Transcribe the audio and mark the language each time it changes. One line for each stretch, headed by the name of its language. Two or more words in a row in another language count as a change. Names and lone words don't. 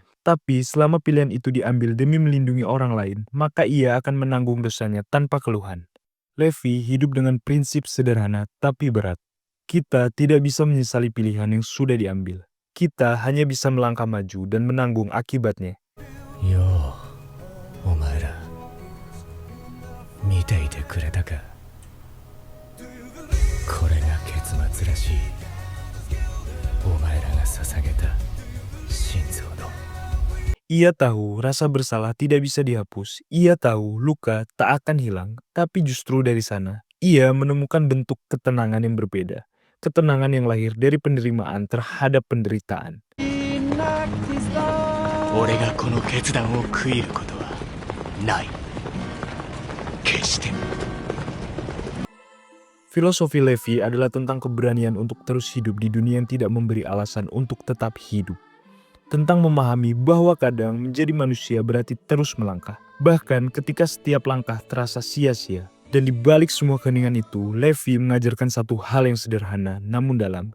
Indonesian: Tapi selama pilihan itu diambil demi melindungi orang lain, maka ia akan menanggung dosanya tanpa keluhan. Levi hidup dengan prinsip sederhana tapi berat. Kita tidak bisa menyesali pilihan yang sudah diambil. Kita hanya bisa melangkah maju dan menanggung akibatnya.
Japanese: よう、お前ら、見ていてくれたか? これが決末らしいお前らが捧げた心臓の
Indonesian: Ia tahu rasa bersalah tidak bisa dihapus. Ia tahu luka tak akan hilang. Tapi justru dari sana, ia menemukan bentuk ketenangan yang berbeda. Ketenangan yang lahir dari penerimaan terhadap penderitaan.
Japanese: 俺がこの決断を悔いることはない決して
Indonesian: Filosofi Levi adalah tentang keberanian untuk terus hidup di dunia yang tidak memberi alasan untuk tetap hidup. Tentang memahami bahwa kadang menjadi manusia berarti terus melangkah. Bahkan ketika setiap langkah terasa sia-sia. Dan di balik semua keheningan itu, Levi mengajarkan satu hal yang sederhana namun dalam.